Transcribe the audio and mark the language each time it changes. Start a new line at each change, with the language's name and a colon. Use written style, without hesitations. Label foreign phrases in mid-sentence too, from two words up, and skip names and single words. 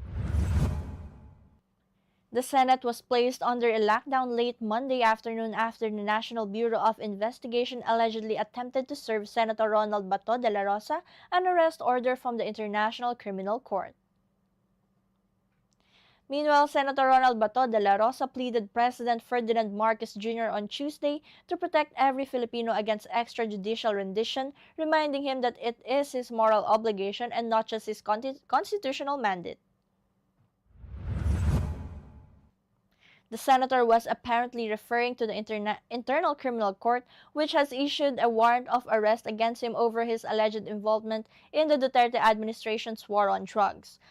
English: The Senate was placed under a lockdown late Monday afternoon after the National Bureau of Investigation allegedly attempted to serve Senator Ronald Bato de la Rosa an arrest order from the International Criminal Court. Meanwhile, Senator Ronald Bato de la Rosa pleaded President Ferdinand Marcos Jr. on Tuesday to protect every Filipino against extrajudicial rendition, reminding him that it is his moral obligation and not just his constitutional mandate. The senator was apparently referring to the Internal Criminal Court, which has issued a warrant of arrest against him over his alleged involvement in the Duterte administration's war on drugs.